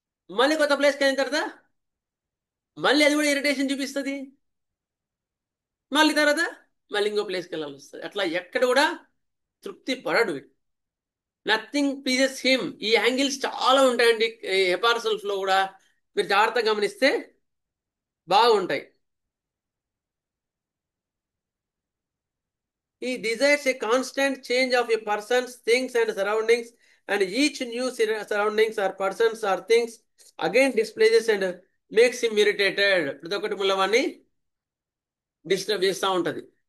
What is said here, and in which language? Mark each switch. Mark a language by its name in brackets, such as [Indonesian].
[Telugu] మళ్ళీ కొత్త ప్లేస్కి అయిన తర్వాత మళ్ళీ అది కూడా ఇరిటేషన్ చూపిస్తుంది, మళ్ళీ తర్వాత మళ్ళీ ఇంకో ప్లేస్కి వెళ్ళాల్సి వస్తుంది. అట్లా ఎక్కడ కూడా తృప్తి పడడు. [English] Nothing pleases him. [Telugu] ఈ యాంగిల్స్ చాలా ఉంటాయండి హెపార్సల్ఫ్ లో కూడా, మీరు జాగ్రత్తగా గమనిస్తే బాగుంటాయి. [English] He desires a constant change of a person's things and surroundings, and each new surroundings or persons or things again displaces and makes him irritated. [Telugu] ప్రతి ఒక్కటి ముల్లవాన్ని డిస్టర్బ్ చేస్తూ ఉంటుంది.